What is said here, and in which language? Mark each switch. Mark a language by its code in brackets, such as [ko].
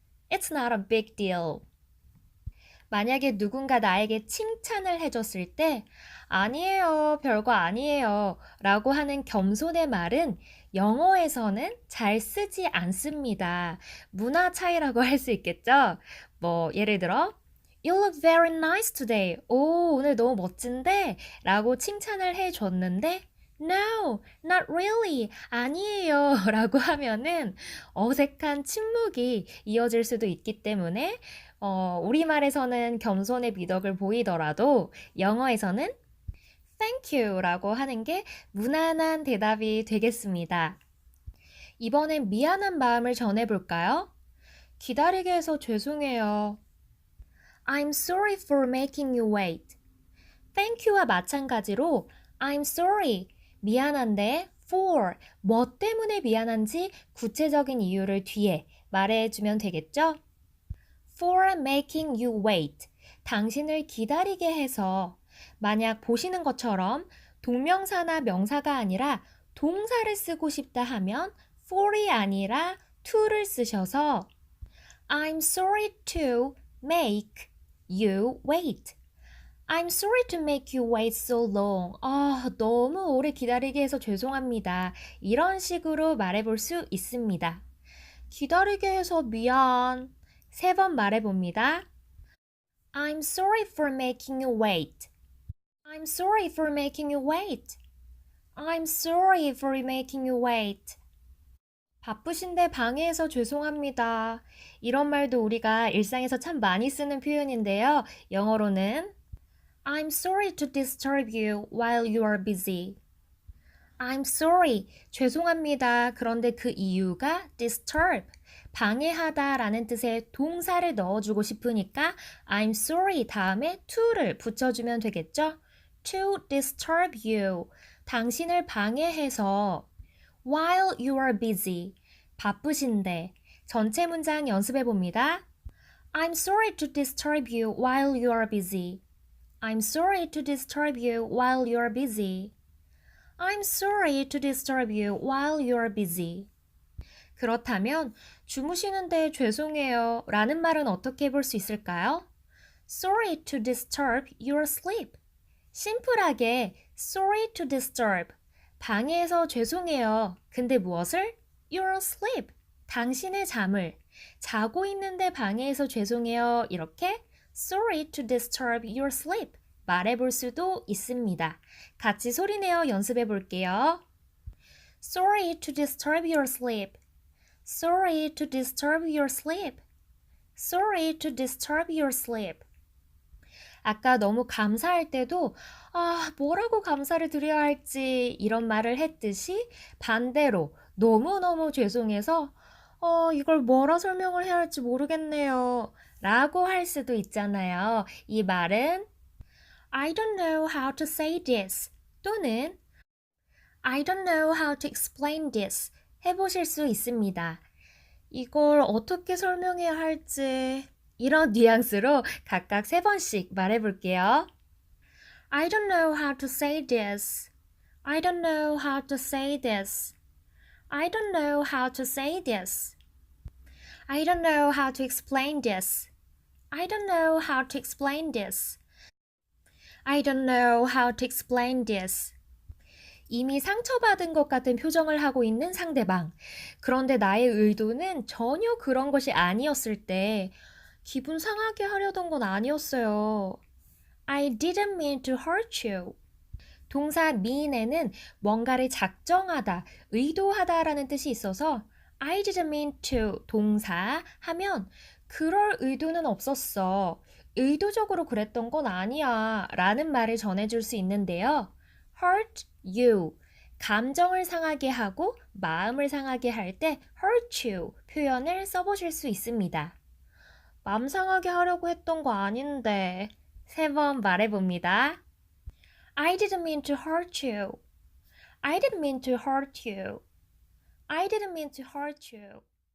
[en] It's not a big deal. [ko] 만약에 누군가 나에게 칭찬을 해줬을 때 아니에요, 별거 아니에요 라고 하는 겸손의 말은 영어에서는 잘 쓰지 않습니다. 문화 차이라고 할 수 있겠죠? 뭐 예를 들어 [en] You look very nice today. [ko] 오, 오늘 너무 멋진데? 라고 칭찬을 해줬는데 [en] No, not really. [ko] 아니에요. 라고 하면은 어색한 침묵이 이어질 수도 있기 때문에 우리말에서는 겸손의 미덕을 보이더라도 영어에서는 Thank you 라고 하는 게 무난한 대답이 되겠습니다. 이번엔 미안한 마음을 전해볼까요? 기다리게 해서 죄송해요. [en] I'm sorry for making you wait. [ko] Thank you와 마찬가지로 [en] I'm sorry, [ko] 미안한데 for, 뭐 때문에 미안한지 구체적인 이유를 뒤에 말해주면 되겠죠? [en] For making you wait. [ko] 당신을 기다리게 해서 만약 보시는 것처럼 동명사나 명사가 아니라 동사를 쓰고 싶다 하면 for이 아니라 to를 쓰셔서 [en] I'm sorry to make you wait. I'm sorry to make you wait so long. [ko] 아, 너무 오래 기다리게 해서 죄송합니다. 이런 식으로 말해볼 수 있습니다. 기다리게 해서 미안. 3번 말해봅니다. [en] I'm sorry for making you wait. I'm sorry for making you wait. I'm sorry for making you wait. [ko] 바쁘신데 방해해서 죄송합니다. 이런 말도 우리가 일상에서 참 많이 쓰는 표현인데요. 영어로는 [en] I'm sorry to disturb you while you are busy. I'm sorry. [ko] 죄송합니다. 그런데 그 이유가 disturb. 방해하다 라는 뜻의 동사를 넣어주고 싶으니까 [en] I'm sorry [ko] 다음에 to를 붙여주면 되겠죠? [en] To disturb you. [ko] 당신을 방해해서 [en] while you are busy. [ko] 바쁘신데. 전체 문장 연습해 봅니다. I'm sorry to disturb you while you are busy. I'm sorry to disturb you while you are busy. I'm sorry to disturb you while you are busy. 그렇다면 주무시는데 죄송해요 라는 말은 어떻게 해볼 수 있을까요? [en] Sorry to disturb your sleep. [ko] 심플하게 [en] sorry to disturb. [ko] 방해해서 죄송해요. 근데 무엇을? [en] Your sleep. [ko] 당신의 잠을. 자고 있는데 방해해서 죄송해요. 이렇게 [en] Sorry to disturb your sleep. [ko] 말해볼 수도 있습니다. 같이 소리내어 연습해 볼게요. Sorry to disturb your sleep. Sorry to disturb your sleep. Sorry to disturb your sleep. 아까 너무 감사할 때도 뭐라고 감사를 드려야 할지 이런 말을 했듯이 반대로 너무너무 죄송해서 이걸 뭐라 설명을 해야 할지 모르겠네요. 라고 할 수도 있잖아요. 이 말은 [en] I don't know how to say this [ko] 또는 [en] I don't know how to explain this [ko] 해보실 수 있습니다. 이걸 어떻게 설명해야 할지 이런 뉘앙스로 각각 3번씩 말해볼게요. [en] I don't know how to say this. I don't know how to say this. I don't know how to say this. I don't know how to explain this. I don't know how to explain this. I don't know how to explain this. [ko] 이미 상처받은 것 같은 표정을 하고 있는 상대방. 그런데 나의 의도는 전혀 그런 것이 아니었을 때 기분 상하게 하려던 건 아니었어요. [en] I didn't mean to hurt you. [ko] 동사 mean에는 뭔가를 작정하다, 의도하다라는 뜻이 있어서 [en] I didn't mean to [ko] 동사 하면 그럴 의도는 없었어. 의도적으로 그랬던 건 아니야 라는 말을 전해줄 수 있는데요. [en] hurt you [ko] 감정을 상하게 하고 마음을 상하게 할 때 [en] hurt you [ko] 표현을 써보실 수 있습니다. 마음 상하게 하려고 했던 거 아닌데. 3번 말해봅니다. [en] I didn't mean to hurt you. I didn't mean to hurt you. I didn't mean to hurt you.